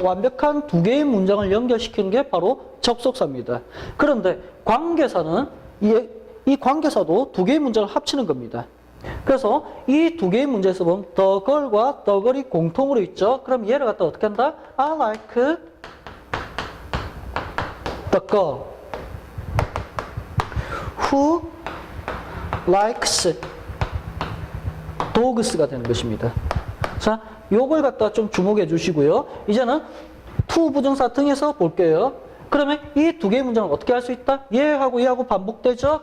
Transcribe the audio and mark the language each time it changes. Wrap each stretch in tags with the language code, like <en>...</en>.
<ko>완벽한 두 개의 문장을 연결시키는 게 바로 접속사입니다. 그런데 관계사는 이 관계사도 두 개의 문장을 합치는 겁니다. 그래서 이 두 개의 문제에서 보면 the girl과 the girl이 공통으로 있죠. 그럼 얘를 갖다 어떻게 한다?</ko> <en>I like the girl who likes dogs가</en> <ko>되는 것입니다. 자, 요걸 갖다 좀 주목해 주시고요. 이제는 to 부정사 등에서 볼게요. 그러면 이 두 개의 문장을 어떻게 할 수 있다? 얘하고 얘하고 반복되죠?</ko>